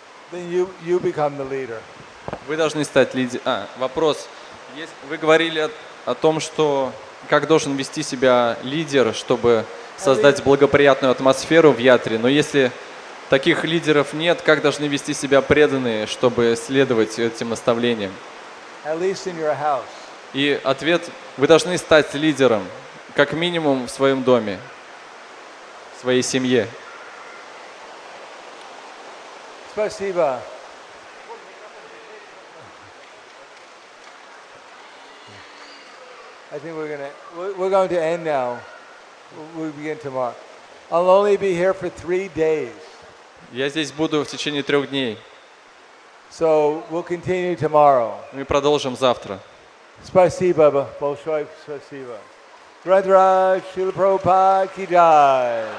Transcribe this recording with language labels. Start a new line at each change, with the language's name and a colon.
English: Then you become the leader.
Russian: Вы должны стать лидером. Вопрос. Вы говорили о том, что как должен вести себя лидер, чтобы создать благоприятную атмосферу в ятре. Но если таких лидеров нет, как должны вести себя преданные, чтобы следовать этим наставлениям?
English: At least in your house.
Russian: И ответ: вы должны стать лидером, как минимум в своем доме, в своей семье. Spasiba.
English: I think we're going to end now. We'll begin tomorrow. I'll only be here for 3 days.
Russian: Я здесь буду в течение 3 дней.
English: So we'll continue tomorrow.
Russian: Мы продолжим завтра. Spasiba, большое спасибо. Radha Srila Prabhupada ki jai.